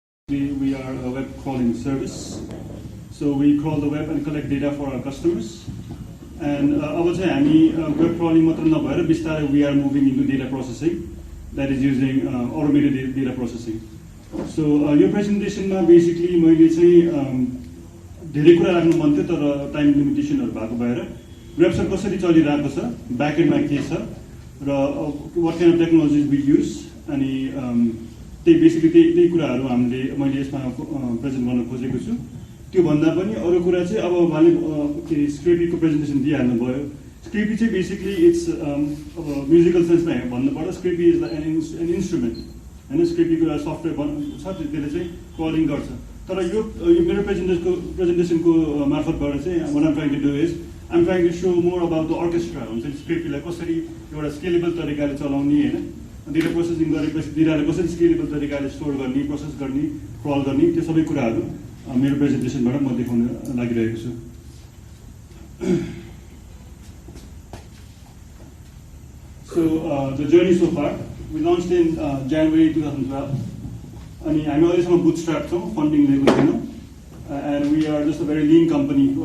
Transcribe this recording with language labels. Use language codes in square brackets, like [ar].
[en] We are a web crawling service. So we crawl the web and collect data for our customers. And [ne] अब चाहिँ हामी [en] web crawling [ne] मात्र नभएर बिस्तारै [en] we are moving into data processing, that is using automated data processing. [ne] So यो प्रेजेन्टेसनमा basically मैले चाहिँ धेरै कुरा राख्नु मन थियो तर टाइम लिमिटेसनहरु भएको भएर वेबसाइट कसरी चलिरहेको छ, ब्याकएन्डमा के छ र [en] what kind of technologies we use [ne] अनि त्यही बेसिकली त्यही कुराहरु मैले यसमा प्रेजेन्ट गर्न खोजेको छु। त्यो भन्दा पनि अरु कुरा चाहिँ अब उहाँले स्क्रिपीको प्रेजेन्टेसन दिइहाल्नु भयो। स्क्रिपी चाहिँ बेसिकली इट्स अब म्युजिकल सेन्समा भन्नुपर्दा [en] Scrippy is an instrument [ne] हैन। स्क्रिपीको सफ्टवेयर छ त्यसले चाहिँ क्रलिङ गर्छ। तर यो मेरो प्रेजेन्टेसनको मार्फतबाट चाहिँ [en] what I'm trying to do is I'm trying to show more about the orchestra [ne] हुन्छ स्क्रिपीलाई कसरी एउटा स्केलेबल तरिकाले चलाउने हैन। डेटा प्रोसेसिङ गरेपछि डेटालाई कसरी स्केलेबल तरिकाले स्टोर गर्ने, प्रोसेस गर्ने, क्रल गर्ने त्यो सबै कुराहरु मेरो प्रेजेन्टेसनबाट म देखाउन लागिरहेको छु। [en] So the journey so far, we launched in January 2012. [ne] अनि हामी अहिलेसम्म बुटस्ट्र्याप छौं, फन्डिङ लिएको छैनौं, [en] and we are just a very lean company.